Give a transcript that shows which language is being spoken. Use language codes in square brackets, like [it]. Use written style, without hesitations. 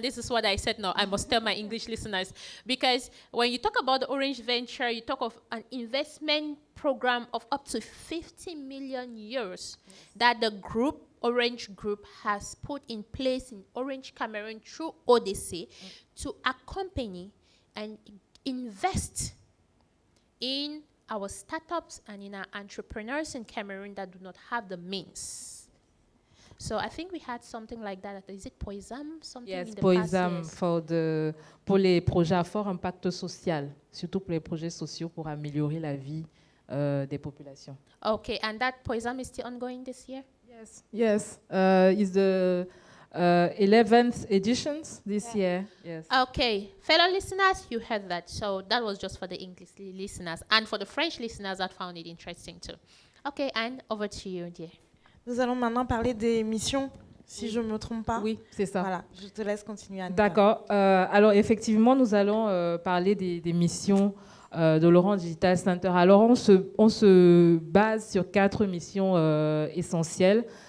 [en] This is what I said. No, I must tell my English listeners. Because when you talk about the Orange Venture, you talk of an investment program of up to 50 million euros that the group, Orange Group, has put in place in Orange Cameroon through Odyssey to accompany and invest in our startups and in our entrepreneurs in Cameroon that do not have the means. So I think we had something like that. Is it POISAM? [fr] Yes, POISAM pour les projets à fort impact social, surtout pour les projets sociaux pour améliorer la vie des populations. [en] Okay, and that POISAM is still ongoing this year? Yes. It's the 11th editions this year. Yes. Okay, fellow listeners, you heard that. So that was just for the English listeners, and for the French listeners that found it interesting too. Okay, Anne, over to you, dear. [fr] Nous allons maintenant parler des missions, si je ne me trompe pas. Oui, c'est ça. Voilà, je te laisse continuer, Anita. D'accord. Alors, effectivement, nous allons parler des missions de l'Orange Digital Center. Alors, on se base sur 4 missions essentielles.